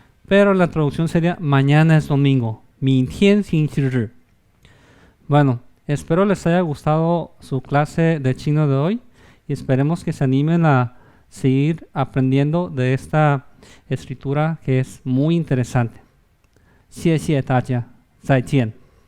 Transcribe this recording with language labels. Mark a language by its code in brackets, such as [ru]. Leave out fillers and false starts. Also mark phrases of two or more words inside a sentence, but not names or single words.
[es] pero la traducción sería mañana es domingo. [zh] 明天星期日. [es] Bueno, espero les haya gustado su clase de chino de hoy y esperemos que se animen a seguir aprendiendo de esta escritura que es muy interesante. [zh] 谢谢大家，再见。